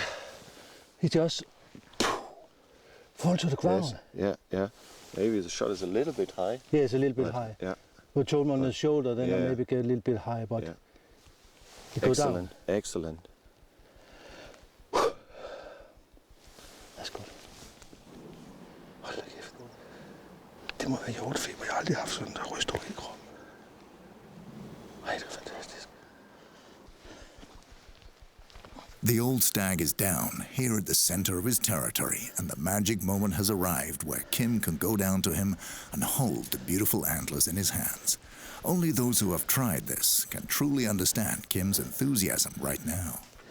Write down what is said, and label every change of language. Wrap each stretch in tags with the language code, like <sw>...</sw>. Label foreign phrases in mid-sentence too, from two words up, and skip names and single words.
<en>He just fall to the ground. Yes. Yeah. Maybe the shot is a little bit high. Yeah, it's a little bit but high. Yeah. We told him on the shoulder, then I Yeah. maybe get a little bit high, but Yeah. he go down. Excellent. Excellent. That's good.</en> <da>Hold da kæft. Det må være hjortefeber. Jeg har aldrig haft sådan, der ryster i kroppen. Ej, det er fantastisk.</da> <en>The old stag is down, here at the center of his territory, and the magic moment has arrived where Kim can go down to him and hold the beautiful antlers in his hands. Only those who have tried this can truly understand Kim's enthusiasm right now.</en>